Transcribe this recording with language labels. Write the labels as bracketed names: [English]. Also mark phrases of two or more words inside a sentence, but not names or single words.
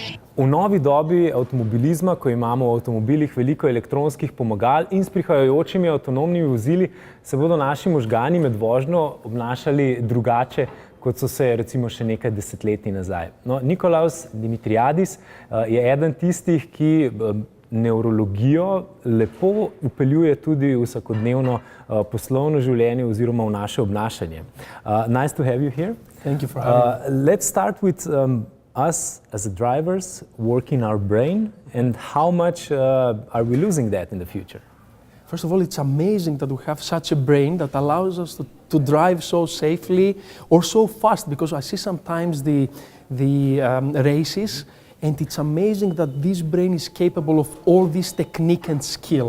[Slovenian] V novi dobi avtomobilizma, ko imamo v avtomobilih veliko elektronskih pomagal in s prihajajočimi avtonomnimi vozili, se bodo naši možgani med vožnjo obnašali drugače, kot so se recimo še nekaj desetletij nazaj. No, Nikolaos Dimitriadis je eden tistih, ki nevrologijo lepo vpeljuje tudi v vsakodnevno poslovno življenje oziroma v naše obnašanje. [English] Nice to have you here. Thank you for having me. Let's start with us as drivers working our brain, and how much are we losing that in the future? First of all, it's amazing that we have such a brain that allows us to drive so safely or so fast, because I see sometimes the races, and it's amazing that this brain is capable of all this technique and skill.